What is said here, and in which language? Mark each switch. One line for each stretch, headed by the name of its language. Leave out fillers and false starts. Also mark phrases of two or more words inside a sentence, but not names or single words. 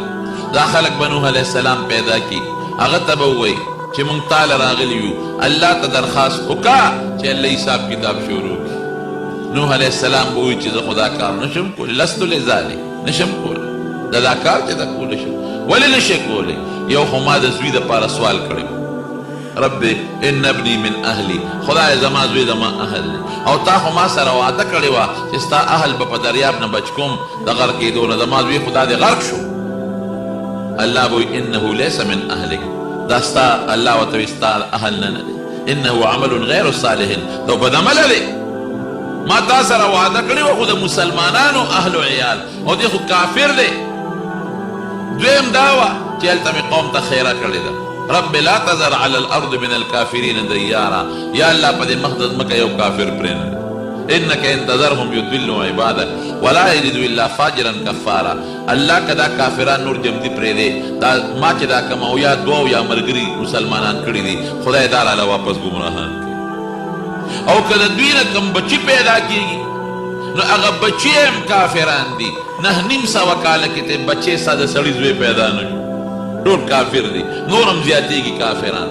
Pashto: دا خلک به نوح
Arabic: علیه السلام
Pashto: پیدا کړي، هغه ته به ووایي چې مونږ تاله راغلي یو، الله ته درخواست وکړه چې الله حساب کتاب شروع کړي. نوح
Arabic: علیه السلام
Pashto: به وایي چې زه خو دا کار نشم کولی،
Arabic: لستو لذلک،
Pashto: نشم کولی. دا کار چې دا کولی شم، ولې نشئ کولی؟ یو خو ما د زوی دپاره سوال کړی،
Arabic: رب ان ابني من اهلي،
Pashto: خدای زما زوی زما اهل دی، او تا خو ما سره وعده کړې وه چې ستا اهل به په دریاب نه بچ کوم د غرق کېدو نه، زما زوی خو دا د غرق شو. الله به وایي
Arabic: انه لیس من اهلک،
Pashto: دا ستا الله ورته وایي ستا اهل نه دی،
Arabic: انه عمل غیر صالح،
Pashto: دا بد عمله دی. ما تا سره وعده کړې وه خو د مسلمانانو اهل و عیال، او دی خو کافر دی. دویم دا وه چې هلته مې قوم ته خیره کړې ده،
Arabic: رب لا تذر على الارض من الكافرين ديارا،
Pashto: یا الله په دې مقدس مکه یو کافر پرېنه،
Arabic: انك ان تذرهم يضلوا عبادك ولا يجدوا الا فاجرا كفارا.
Pashto: الله کدا کافران نور جمدی پرېږدي، دا ما چې دا کوم او یا دوه یا ملګري مسلمانان کړي دي، خدای تعالی واپس ګمراهان کړي. او کله دوی نه کوم بچي پیدا کېږي نو هغه بچي هم کافران دي. 9.5 کاله کې ته بچې ساده سړي زوی پیدا نه شو، ټول کافر دي، نور هم زیاتېږي کافران.